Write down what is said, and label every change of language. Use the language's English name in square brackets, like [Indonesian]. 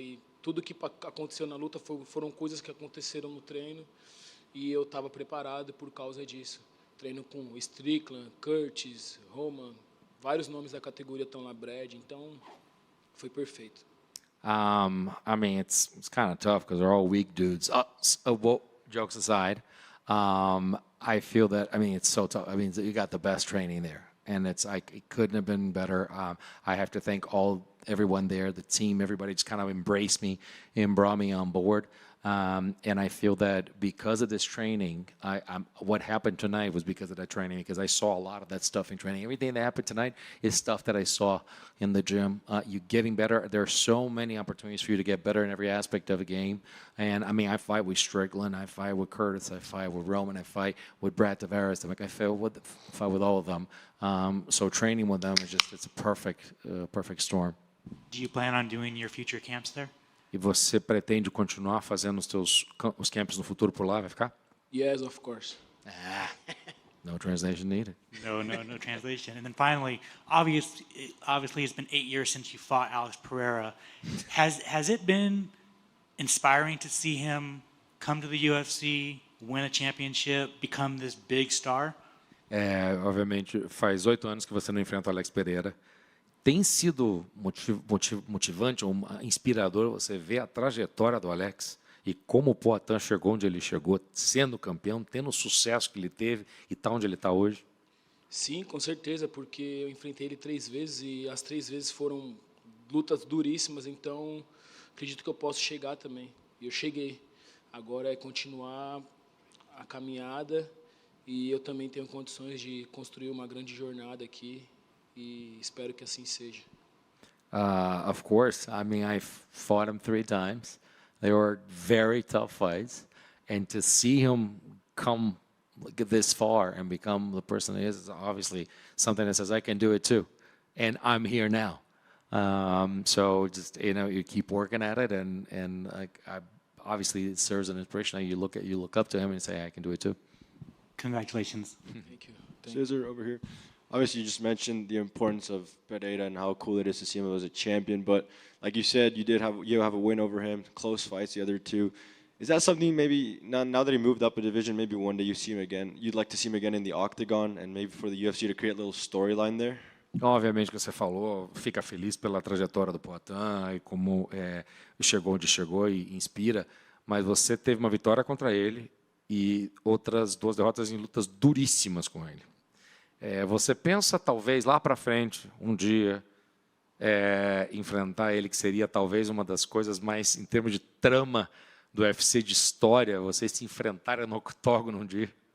[Portuguese] E tudo que aconteceu na luta foram coisas que aconteceram no treino e eu estava preparado por causa disso. Treino com Strickland, Curtis, Roman, vários nomes da categoria estão lá, Brad, então foi perfeito. [English] I mean, it's kind of tough because they're all weak dudes. Well, jokes aside, I feel that, I mean, it's so tough. I mean, you got the best training there, and it's like it couldn't have been better. I have to thank everyone there, the team, everybody just kind of embraced me and brought me on board. And I feel that because of this training, what happened tonight was because of that training, because I saw a lot of that stuff in training. Everything that happened tonight is stuff that I saw in the gym. You getting better. There are so many opportunities for you to get better in every aspect of a game. And, I mean, I fight with Strickland. I fight with Curtis. I fight with Roman. I fight with Brad Tavares. I fight with all of them. So training with them is just, it's a perfect storm. Do you plan on doing your future camps there? [Portuguese] E você pretende continuar fazendo os camps no futuro por lá? Vai ficar? [English] Yes, of course. No translation needed. No translation. And then finally, obviously, it's been 8 years since you fought Alex Pereira. Has it been inspiring to see him come to the UFC, win a championship, become this big star? [Portuguese] Obviamente, faz 8 anos que você não enfrenta o Alex Pereira. Tem sido motivante ou inspirador você ver a trajetória do Alex e como o Poatan chegou onde ele chegou, sendo campeão, tendo o sucesso que ele teve e está onde ele está hoje? Sim, com certeza, porque eu enfrentei ele 3 vezes e as 3 vezes foram lutas duríssimas, então acredito que eu posso chegar também. E eu cheguei. Agora é continuar a caminhada e eu também tenho condições de construir uma grande jornada aqui. E espero que assim seja. [English] Of course, I mean, I fought him 3 times. They were very tough fights, and to see him come this far and become the person he is obviously something that says I can do it too, and I'm here now. So just you keep working at it, and obviously it serves an inspiration. You look up to him and say I can do it too. Congratulations. Thank you. Cesar over here. Obviously, you just mentioned the importance of Pereira and how cool it is to see him as a champion. But like you said, you have a win over him, close fights, the other 2. Is that something maybe now that he moved up a division, maybe one day you see him again? You'd like to see him again in the octagon, and maybe for the UFC to create a little storyline there? [Portuguese] Obviamente que você falou, fica feliz pela trajetória do Poatan e como chegou onde chegou e inspira. Mas você teve uma vitória contra ele e outras 2 derrotas em lutas duríssimas com ele. Você pensa, talvez, lá para frente, um dia, enfrentar ele, que seria talvez uma das coisas mais, em termos de trama do UFC, de história, vocês se enfrentarem no octógono um dia?